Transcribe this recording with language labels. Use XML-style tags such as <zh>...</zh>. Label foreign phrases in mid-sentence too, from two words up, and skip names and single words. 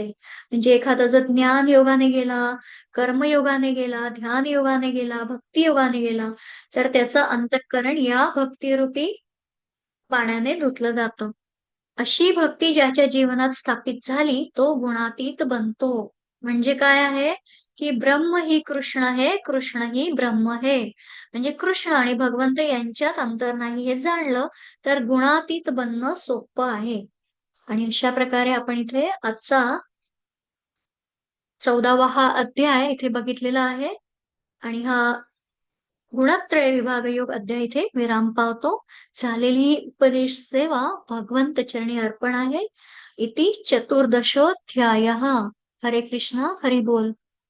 <mr>म्हणजे एखादा जर ज्ञान योगाने गेला, कर्मयोगाने गेला, ध्यान योगाने गेला, भक्ती योगाने गेला, तर त्याचं अंतःकरण या भक्तिरूपी पाण्याने धुतलं जातं. अशी भक्ती ज्याच्या जीवनात स्थापित झाली, तो गुणातीत बनतो. म्हणजे काय आहे, की</mr> <hi>ब्रह्म ही कृष्ण है, कृष्ण ही ब्रह्म है.</hi> <mr>म्हणजे कृष्ण आणि भगवंत यांच्यात अंतर नाही हे जाणलं, तर गुणातीत बनणं सोपं आहे. आणि अशा प्रकारे आपण इथे आजचा 14वा हा अध्याय इथे बघितलेला आहे. आणि हा गुणत्रय विभाग योग अध्याय इथे विराम पावतो. झालेली ही उपदेश सेवा भगवंत चरणी अर्पण आहे.</mr> <sa>इति चतुर्दशोऽध्यायः. हरे कृष्ण हरी बोल.</sa>